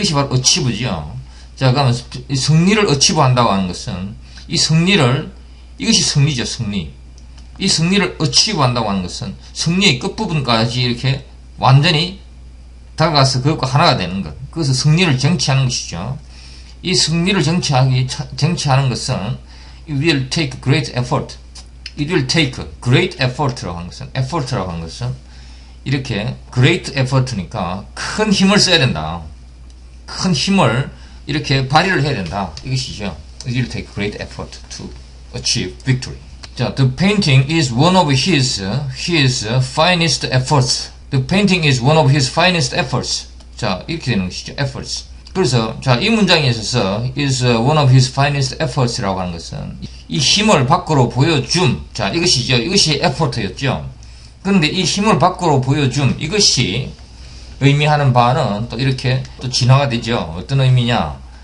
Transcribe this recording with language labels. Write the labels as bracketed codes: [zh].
[ko] 이것이 바로 achieve죠. 자, 그러면 승리를 achieve 한다고 하는 것은 이것이 승리죠. 승리. 이 승리를 achieve 한다고 하는 것은 승리의 끝부분까지 이렇게 완전히 다가가서 그것과 하나가 되는 것. 그래서 승리를 쟁취하는 것이죠. 이 승리를 쟁취하는 것은 [en] it will take great effort. it will take great effort [ko] 라고 하는 것은 이렇게 great effort니까 큰 힘을 써야 된다. 큰 힘을 이렇게 발휘를 해야 된다. 이것이죠. [en] It will take great effort to achieve victory. 자, the painting is one of his finest efforts. The painting is one of his finest efforts. [ko] 자, 이렇게 되는 것이죠. efforts. 그래서 자, 이 문장에 있어서 [en] is one of his finest efforts [ko] 라고 하는 것은 이 힘을 밖으로 보여줌. 자, 이것이죠. 이것이 effort였죠. 그런데 이 힘을 밖으로 보여줌. 이것이 의미하는 바는 또 이렇게 또 진화가 되죠. 어떤 의미냐?